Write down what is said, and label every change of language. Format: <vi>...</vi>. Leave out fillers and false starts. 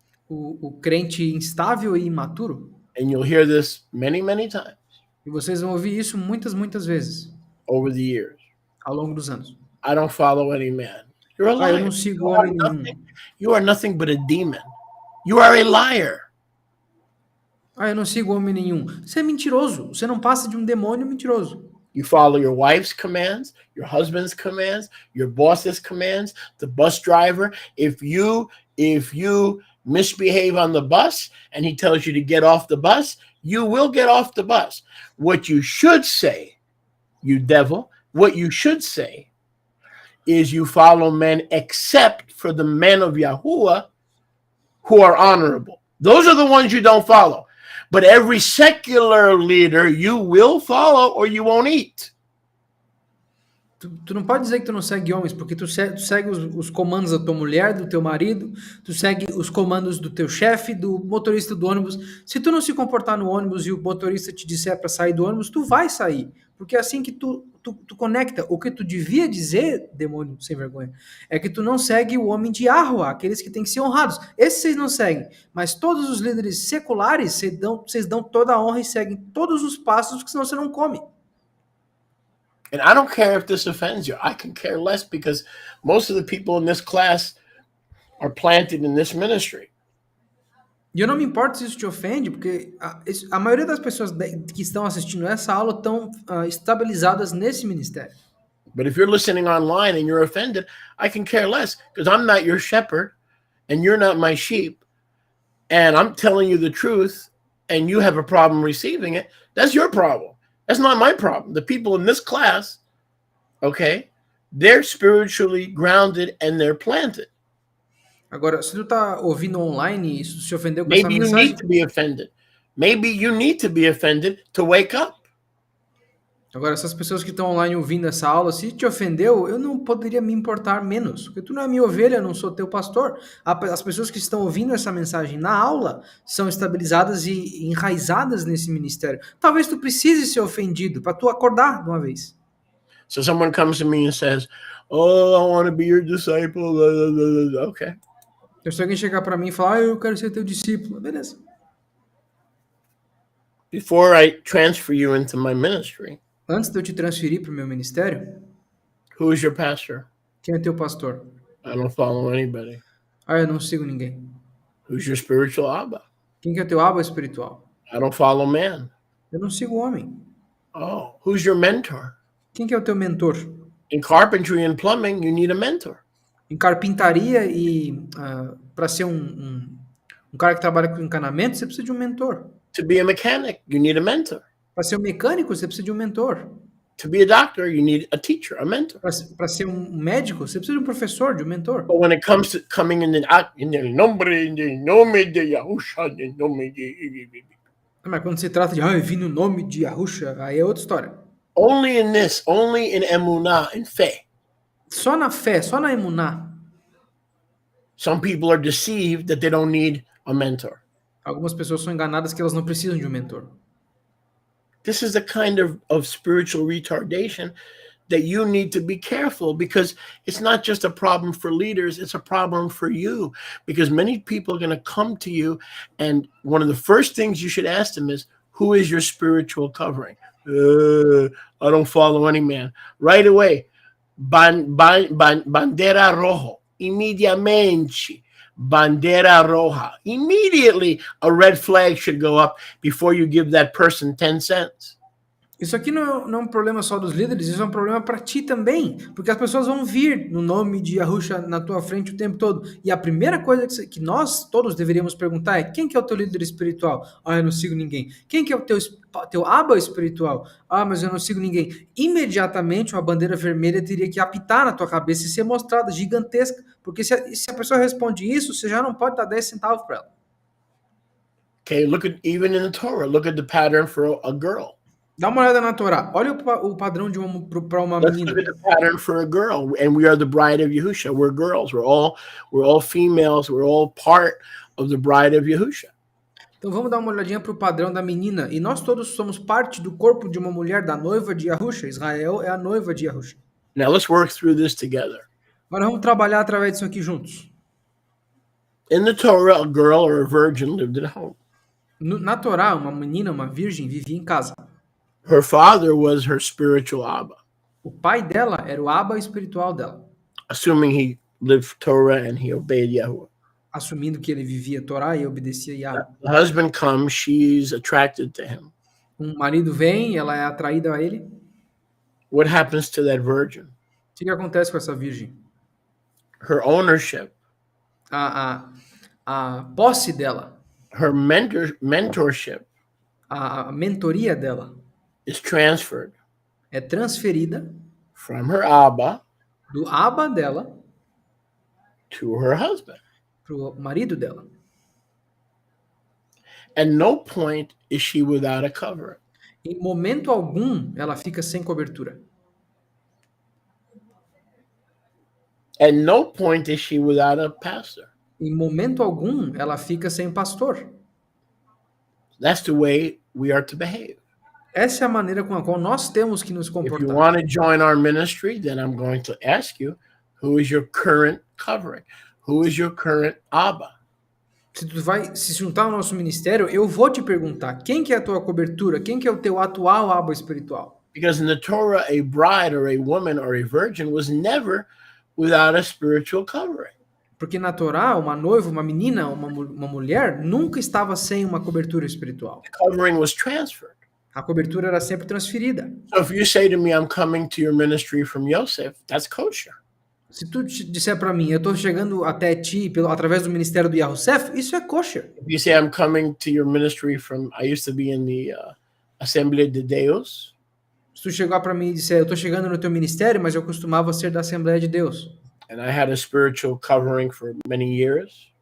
<pt>O crente instável e imaturo.</pt> <en>And you'll hear this many, many times</en> <pt>E vocês vão ouvir isso muitas vezes</pt> <en>over the years.</en> <pt>ao longo dos anos.</pt> <en>I don't follow any man. You're a</en> <pt>Ah, eu</pt> <en>liar.</en> <pt>não sigo</pt> <en>You are</en> <pt>homem nenhum.</pt> <en>You are nothing but a demon. You are a liar.</en> <pt>Ah, eu não sigo homem nenhum. Você é mentiroso. Você não passa de um demônio mentiroso.</pt> <en>You follow your wife's commands, your husband's commands, your boss's commands, the bus driver. If you misbehave on the bus and he tells you to get off the bus, you will get off the bus. What you should say, you devil, what you should say is you follow men except for the men of Yahuwah who are honorable. Those are the ones you don't follow. But every secular leader you will follow or you won't eat.</en> <pt>Tu não pode dizer que tu não segue homens, porque tu segue os comandos da tua mulher, do teu marido, tu segue os comandos do teu chefe, do motorista do ônibus. Se tu não se comportar no ônibus e o motorista te disser para sair do ônibus, tu vai sair. Porque é assim que tu conecta. O que tu devia dizer, demônio sem vergonha, é que tu não segue o homem de Yahweh, aqueles que têm que ser honrados. Esses vocês não seguem. Mas todos os líderes seculares, vocês dão toda a honra e seguem todos os passos, porque senão você não come.</pt> <en>And I don't care if this offends you. I can care less because most of the people in this class are planted in this ministry.</en> <pt>E eu não me importo se isso te ofende, porque a maioria das pessoas que estão assistindo essa aula estão estabilizadas nesse ministério.</pt> <en>But if you're listening online and you're offended, I can care less because I'm not your shepherd and you're not my sheep. And I'm telling you the truth and you have a problem receiving it. That's your problem. That's not my problem. The people in this class, okay, they're spiritually grounded and they're planted.</en> <pt>Agora, se tu tá ouvindo online e isso se ofendeu com essa</pt> <en>Maybe you</en> <pt>mensagem,</pt> <en>need to be offended. Maybe you need to be offended to wake up.</en> <pt>agora essas pessoas que estão online ouvindo essa aula, se te ofendeu, eu não poderia me importar menos, porque tu não é minha ovelha, eu não sou teu pastor. As pessoas que estão ouvindo essa mensagem na aula são estabilizadas e enraizadas nesse ministério. Talvez tu precise ser ofendido para tu acordar de uma vez.</pt> <en>So someone comes to me and says, "Oh, I want to be your disciple." Okay.</en> <pt>Então, se alguém chegar para mim e falar, eu quero ser teu discípulo, beleza.</pt> <en>Before I transfer you into my ministry,</en> <pt>Antes de eu te transferir para o meu ministério,</pt> <en>Who is your pastor?</en> <pt>quem é teu pastor?</pt> <en>I don't follow anybody.</en> <pt>Ah, eu não sigo ninguém.</pt> <en>Who's your spiritual Abba?</en> <pt>Quem que é teu aba espiritual?</pt> <en>I don't follow man.</en> <pt>Eu não sigo homem.</pt> <en>Oh, who's your mentor?</en> <pt>Quem que é o teu mentor?</pt> <en>In carpentry and plumbing, you need a mentor.</en> <pt>Em carpintaria e para ser um cara que trabalha com encanamento, você precisa de um mentor.</pt> <en>To be a mechanic, you need a mentor.</en> <pt>Para ser um mecânico, você precisa de um mentor.</pt> <en>To be a doctor, you need a teacher, a mentor.</en> <pt>Para ser um médico, você precisa de um professor, de um mentor.</pt> <en>But when it comes to coming in</en> <es>el nombre de</es> <pt>nome de</pt> <en>Yahusha, in</en> <pt>nome de... Mas quando se trata de eu vim no nome de Yahusha, aí é outra história.</pt> <en>Only in this, only in emunah, in fé.</en> <pt>Só na fé, só na emuná.</pt> <en>Some people are deceived that they don't need a mentor.</en> <pt>Algumas pessoas são enganadas que elas não precisam de um mentor.</pt> <en>This is the kind of spiritual retardation that you need to be careful, because it's not just a problem for leaders, it's a problem for you, because many people are going to come to you, and one of the first things you should ask them is, who is your spiritual covering? I don't follow any man. Right away,</en> <es>bandera rojo, immediatamente. Bandera roja.</es> <en>Immediately, a red flag should go up before you give that person 10 cents.</en> <pt>Isso aqui não é um problema só dos líderes, isso é um problema para ti também, porque as pessoas vão vir no nome de Yahusha na tua frente o tempo todo. E a primeira coisa que nós todos deveríamos perguntar é: quem que é o teu líder espiritual? Ah, eu não sigo ninguém. Quem que é o teu aba espiritual? Ah, mas eu não sigo ninguém. Imediatamente uma bandeira vermelha teria que apitar na tua cabeça e ser mostrada gigantesca, porque se a pessoa responde isso, você já não pode dar 10 centavos para ela.</pt> <en>Okay, look at, even in the Torah, look at the pattern for a girl.</en> <pt>Dá uma olhada na Torá. Olha o padrão de para uma</pt> <en>Let's</en> <pt>menina.</pt> <en>look at the pattern for a girl, and we are the bride of Yahusha. We're girls. We're all females. We're all part of the bride of Yahusha.</en> <pt>Então vamos dar uma olhadinha para o padrão da menina. E nós todos somos parte do corpo de uma mulher, da noiva de Yahusha. Israel é a noiva de Yahusha.</pt> <en>Now let's work through this together.</en> <pt>Agora vamos trabalhar através disso aqui juntos.</pt> <en>In the Torah, a girl or a virgin lived at home.</en> <pt>Na Torá, uma menina, uma virgem, vivia em casa.</pt> <en>Her father was her spiritual Abba,</en> <pt>O pai dela era o aba espiritual dela,</pt> <en>assuming he lived Torah and he obeyed Yahuwah.</en> <pt>assumindo que ele vivia Torá e obedecia Yahweh.</pt> <en>The husband comes, she's attracted to him.</en> <pt>Um marido vem, ela é atraída a ele.</pt> <en>What happens to that virgin?</en> <pt>O que acontece com essa virgem?</pt> <en>Her ownership,</en> <pt>A posse dela,</pt> <en>her mentorship</en> <pt>a mentoria dela</pt> <en>is transferred</en> <pt>é transferida</pt> <en>from her Abba</en> <pt>do aba dela</pt> <en>to her husband.</en> <pt>para o marido dela.</pt> <en>At no point is she without a covering.</en> <pt>Em momento algum, ela fica sem cobertura.</pt> <en>At no point is she without a pastor.</en> <pt>Em momento algum, ela fica sem pastor.</pt> <en>That's the way we are to behave.</en> <pt>Essa é a maneira com a qual nós temos que nos</pt> <en>If you</en> <pt>comportar.</pt> <en>want to join our ministry, then I'm going to ask you, who is your current covering? Who is your current Abba?</en> <pt>Se tu vai se juntar ao nosso ministério, eu vou te perguntar, quem que é a tua cobertura? Quem que é o teu atual aba espiritual?</pt> <en>Because in the Torah, a bride or a woman or a virgin was never without a spiritual covering.</en> <pt>Porque na Torá, uma noiva, uma menina, uma mulher, nunca estava sem uma cobertura espiritual.</pt> <en>The covering was transferred.</en> <pt>A cobertura era sempre transferida.</pt> <en>So if you say to me, I'm coming to your ministry from Yosef, that's kosher.</en> <pt>Se tu disser para mim, eu estou chegando até ti através do ministério do Yahusef, isso é kosher.</pt> <en>If you say, I'm coming to your ministry from, I used to be in the Assembleia de Deus,</en> <pt>Se tu chegar para mim e disser, eu estou chegando no teu ministério, mas eu costumava ser da Assembleia de Deus.</pt> <en>and I had a spiritual covering for many years,</en>